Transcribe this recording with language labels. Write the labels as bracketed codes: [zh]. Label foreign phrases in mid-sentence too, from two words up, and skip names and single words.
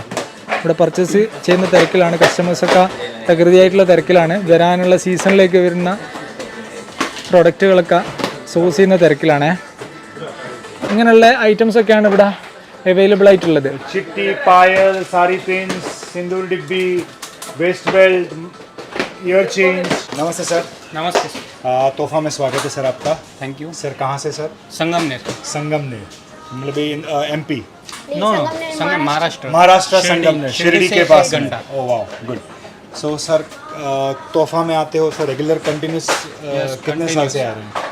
[ml] ഇവിടെ പർച്ചേസ് ചെയ്യുന്ന തിരക്കിലാണ് കസ്റ്റമേഴ്സൊക്കെ, തകൃതിയായിട്ടുള്ള തിരക്കിലാണ്. വരാനുള്ള സീസണിലേക്ക് വരുന്ന പ്രൊഡക്റ്റുകളൊക്കെ സോഴ്സ് ചെയ്യുന്ന തിരക്കിലാണ്. ഇങ്ങനെയുള്ള ഐറ്റംസ് ഒക്കെയാണ് ഇവിടെ അവൈലബിൾ ആയിട്ടുള്ളത്. ചിട്ടി, പായൽ, [en] saree pins, [hi] सिंदूर डिब्बी, [en] waist belt, ear chain. [hi] नमस्ते सर. नमस्ते सर. तोहफा में स्वागत है सर आपका. [en] thank you. [hi] सर कहाँ से सर? संगमनेर मतलब एमपी. नो संगम महाराष्ट्र संगमनेर, शिरडी के पास. घंटा. ओह वाह, गुड. सो सर तोहफा में आते हो सर, [en] regular continuous [hi] कितने साल से आ रहे हैं?